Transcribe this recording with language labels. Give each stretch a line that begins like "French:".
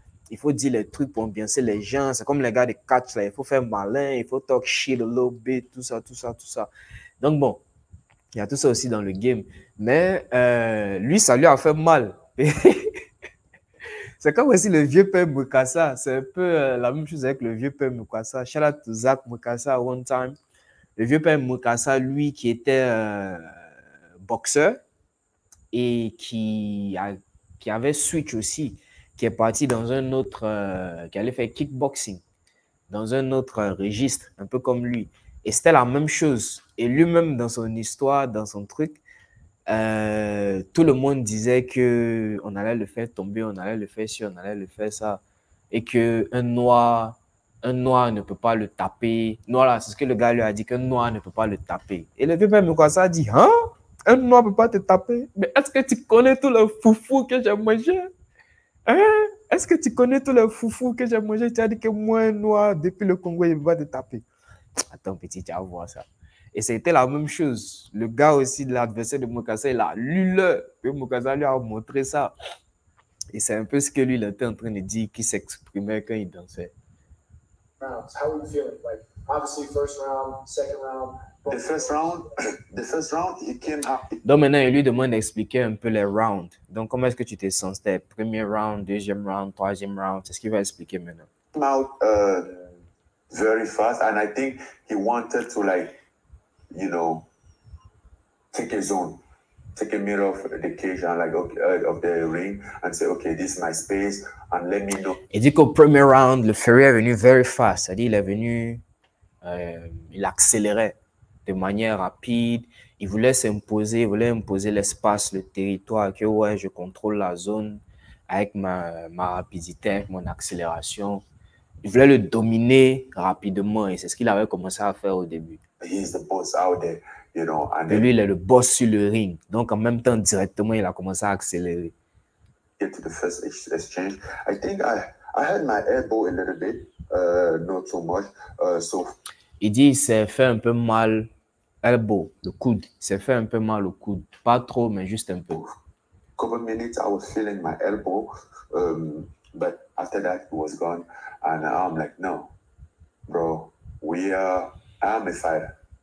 French: Il faut dire les trucs pour ambiancer les gens. C'est comme les gars de catch là, il faut faire malin, il faut
English: talk shit a little bit,
French: tout ça. Donc bon, il y a tout ça aussi dans le game. Mais lui, ça lui a fait mal. C'est comme aussi le vieux père Mukasa. C'est un peu la même chose avec le vieux père Mukasa.
English: Shout out to Zach Mukasa one time.
French: Le vieux père Mukasa, lui, qui était boxeur et qui avait switch aussi, qui est parti dans un autre, qui allait faire kickboxing dans un autre registre, un peu comme lui. Et c'était la même chose. Et lui-même, dans son histoire, dans son truc, tout le monde disait qu'on allait le faire tomber, on allait le faire ci, on allait le faire ça. Et qu'un noir ne peut pas le taper. Voilà, c'est ce que le gars lui a dit, qu'un noir ne peut pas le taper. Et le vieux père Mukasa a dit, hein? Un noir ne peut pas te taper? Mais est-ce que tu connais tout le foufou que j'ai mangé? Hein? Est-ce que tu connais tout le foufou que j'ai mangé? Tu as dit que moi, un noir, depuis le Congo, il ne peut pas te taper. Attends, petit, tu vas voir ça. Et c'était la même chose. Le gars aussi de l'adversaire de Mukasa, il a lu le. Et Mukasa lui a montré ça. Et c'est un peu ce que lui, il était en train de dire, qu'il s'exprimait quand il dansait.
English: Rounds. How were you feeling? Like, obviously, first round, second round. The first round, he came out.
French: Donc maintenant, il lui demande d'expliquer un peu les rounds. Donc, comment est-ce que tu t'es senti? Premier round, deuxième round, troisième round? C'est ce qu'il va expliquer maintenant.
English: Came out very fast, and I think he wanted to, like, you know, take a zone, take a mirror of the cage and like of the ring, and say, okay, this is my space, and let me know.
French: Il dit qu'au premier round, le Fury est venu
English: very fast.
French: C'est-à-dire, il est venu, il accélérait de manière rapide. Il voulait s'imposer, il voulait imposer l'espace, le territoire, que ouais, je contrôle la zone avec ma rapidité, avec mon accélération. Il voulait le dominer rapidement et c'est ce qu'il avait commencé à faire au début.
English: He's the boss out there, you know. And
French: Et lui, il est le boss sur le ring. Donc, en même temps, directement, il a commencé à accélérer.
English: get to the first exchange. I think I had my elbow a little bit, not so much. So
French: Il dit, il s'est fait un peu mal, elbow, le coude. Il s'est fait un peu mal au coude. Pas trop, mais juste un peu.
English: couple minutes I was feeling my elbow, but after that it was gone, and I'm like, no, bro, I'm a fighter.